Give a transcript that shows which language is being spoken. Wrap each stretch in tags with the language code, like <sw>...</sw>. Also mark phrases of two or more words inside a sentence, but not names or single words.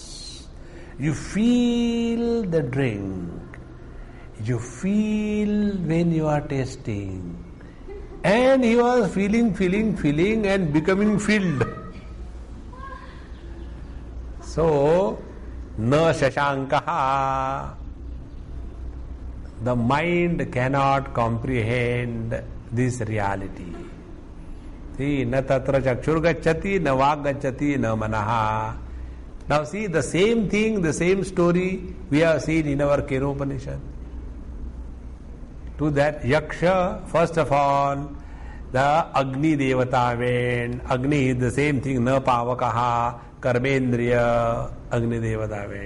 <en>You feel the drink. You feel when you are tasting. And he was feeling and becoming filled. So,</en> <sa>na shashankaha.</sa> <en>The mind cannot comprehend this reality. See,</en> <sa>na tatra chakshur gacchati, na vag gacchati, na manaha.</sa> <en>Now see, the same thing, the same story we have seen in our Kena Upanishad. To that Yaksha, first of all, the Agni Devata went. Agni is the same thing,</en> <sa>na Pavakaha, Karmendriya,</sa> <en>Agni Devata went.</en>